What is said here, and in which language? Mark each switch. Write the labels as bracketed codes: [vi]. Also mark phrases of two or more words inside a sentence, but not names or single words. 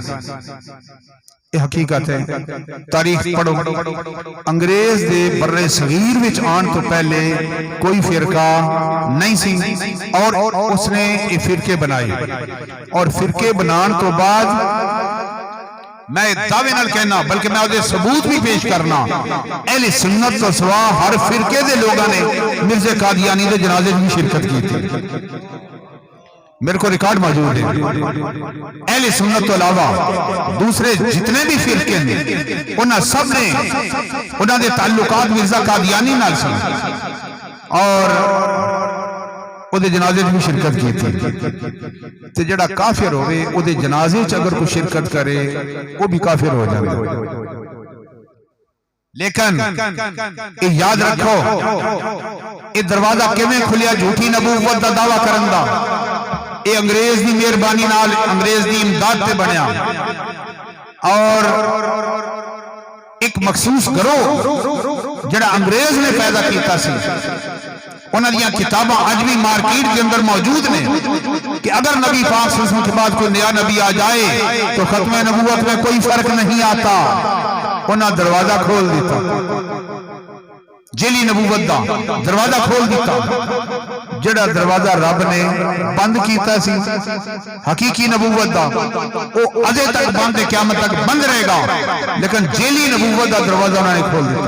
[pa] یہ حقیقت ہے، تاریخ پڑھو، انگریز دے برِ صغیر وچ آن تو پہلے کوئی فرقہ نہیں سی، اور اس نے یہ فرقے بنائے، اور فرقے بنان تو بعد میں دعوے نال کہنا بلکہ میں آدھے ثبوت بھی پیش کرنا، اہل سنت تو سوا ہر فرقے دے لوگاں نے مرزا قادیانی دے [ur] جنازے میں شرکت کی تھی، میرے کو ریکارڈ موجود ہے۔ [pa] اہل سنت تو علاوہ دوسرے جتنے بھی فرقے ہیں انہاں سب نے انہاں دے تعلقات مرزا قادیانی نال سن، اور او دے [ur] جنازے میں شرکت کی تھی، [pa] تے جڑا کافر ہوئے او دے جنازے چ اگر کوئی شرکت کرے وہ بھی کافر ہو جائے۔ لیکن یہ یاد رکھو یہ دروازہ کیویں کھلیا جھوٹی نبوت دا دعویٰ کرن دا، یہ انگریز دی مہربانی نال انگریز دی امداد تے بنیا، اور ایک مخصوص گروہ جڑا انگریز نے پیدا کیتا سی، انہاں دیاں کتاباں آج بھی مارکیٹ کے اندر موجود نے [ur] کہ اگر نبی پاک صلی اللہ علیہ وسلم کے بعد کوئی نیا نبی آ جائے تو ختم نبوت میں کوئی فرق نہیں آتا، [pa] انہاں دروازہ کھول دیتا۔ جیلی نبوت دا دروازہ کھول دیتا، جڑا دروازہ رب نے بند کیتا سی حقیقی نبوت دا وہ ادے تک بند ہے، [ur] قیامت تک بند رہے گا، [pa] لیکن جیلی نبوت دا دروازہ انہوں نے کھول دیتا۔